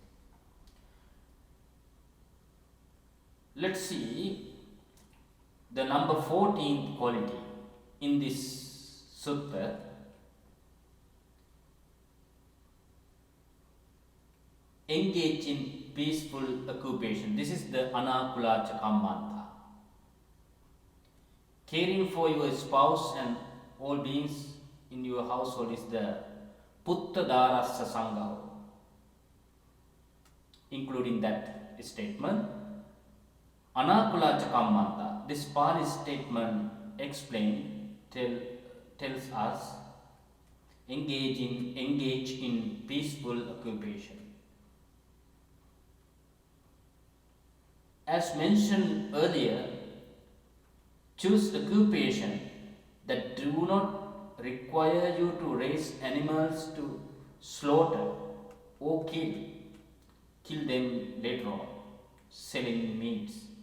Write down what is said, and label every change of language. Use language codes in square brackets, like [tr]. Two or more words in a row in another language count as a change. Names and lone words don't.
[en] Let's see the number 14th quality in this sutta. Engage in peaceful occupation. This is the [pi] anakula cha kammanta. [en] Caring for your spouse and all beings in your household is the [pi] putta darassa sangha, [en] including that statement. [pi] Anakula cha kammanta. [en] This Pali statement tells us engage in peaceful occupation. As mentioned earlier, choose occupation that do not require you to raise animals to slaughter or kill them later on, selling meats.